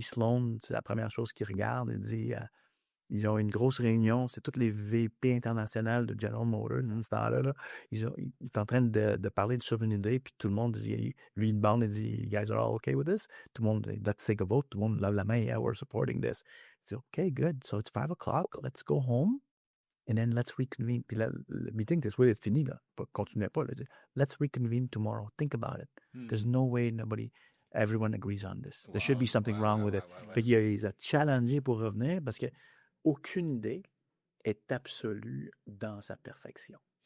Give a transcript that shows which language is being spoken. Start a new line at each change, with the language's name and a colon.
French: Sloan, c'est la première chose qu'il regarde. Il dit, ils ont une grosse réunion, c'est toutes les VP internationales de General Motors dans ce temps-là. Là. Il est en train de parler de souveraineté, puis tout le monde dit, lui, il bande et dit,
English: you guys are all okay with this?
French: Tout le monde,
English: let's take a vote.
French: Tout le monde lève la main,
English: yeah, we're supporting this.
French: Il dit,
English: okay, good. So it's 5 o'clock, let's go home, and then let's reconvene.
French: Puis là, le meeting, c'est soit fini, là. Continuez pas, là. Il dit,
English: let's reconvene tomorrow. Think about it. There's no way everyone agrees on this. There should be something wrong with it.
French: Fait qu'il a challengé pour revenir, parce que aucune idée est absolue dans sa perfection.